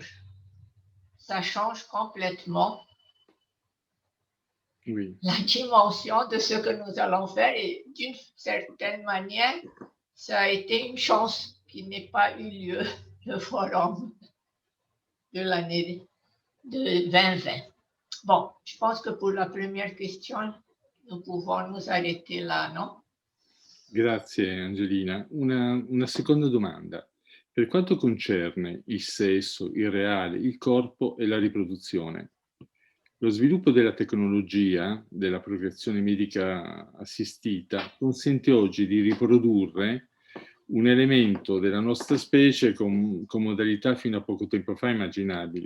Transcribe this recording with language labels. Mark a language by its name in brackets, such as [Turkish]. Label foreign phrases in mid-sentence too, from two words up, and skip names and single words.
[French] Ça change complètement la dimension de ce que nous allons faire et d'une certaine manière, ça a été une chance qu'il n'ait pas eu lieu, le forum de l'année de 2020. Bon, je pense que pour la première question, nous pouvons nous arrêter là, non? [Italian] Grazie Angelina. Una seconda domanda. Per quanto concerne il sesso, il reale, il corpo e la riproduzione, lo sviluppo della tecnologia, della procreazione medica assistita, consente oggi di riprodurre un elemento della nostra specie con modalità fino a poco tempo fa immaginabili.